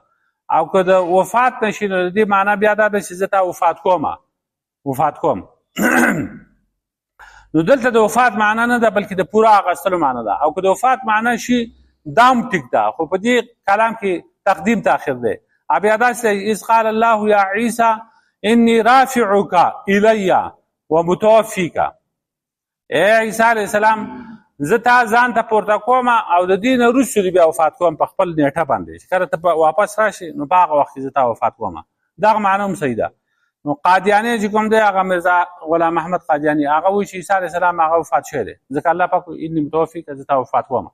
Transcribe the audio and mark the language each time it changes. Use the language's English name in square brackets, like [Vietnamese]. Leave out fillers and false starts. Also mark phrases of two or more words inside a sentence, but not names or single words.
[Pashto] او که د وفات نشي نو د دې معنا بیا دا ده چې زه تا وفات کوم. نو دلته د وفات معنا نه ده بلکې د پوره اغستلو معنا ده. او که د وفات معنا شي دام ټیک ده، خو په دې کلام کې تقدیم تاخیر دی. بیا داسې [Arabic] اذ قال الله یا عیسی انی رافعک الی ومتوفیک، [Pashto] ای عیسی [Arabic] علیه السلام [Pashto] زه تا ځان ته پورته کوم او د دې نه وروسته بیا وفات کوم په خپل نیټه باندې، چې کله ته واپس راشي نو په هغه وخت کې زه تا وفات کوم. دغه معنا هم صحیح ده. نو قادیاني چې کوم دی هغه مرزا غلام محمد قادیاني، هغه وایي چې عیسی [Arabic] علیه السلام [Pashto] هغه وفات شوی دی، ځکه الله پاک [Arabic] انی متوفیک [Pashto] زه تا وفات کوم.